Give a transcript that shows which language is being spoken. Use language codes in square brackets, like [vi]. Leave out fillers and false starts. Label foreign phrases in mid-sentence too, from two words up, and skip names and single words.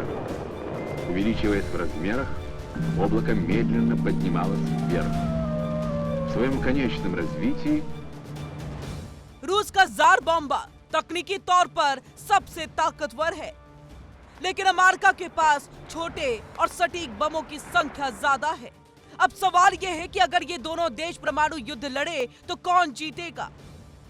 [ru] Увеличиваясь в размерах, облако медленно поднималось вверх. В своем конечном развитии [hi] रूस का जार बॉम्बा तकनीकी तौर पर सबसे ताकतवर है, लेकिन अमेरिका के पास छोटे और सटीक बमों की संख्या ज्यादा है। अब सवाल यह है कि अगर ये दोनों देश परमाणु युद्ध लड़े तो कौन जीतेगा?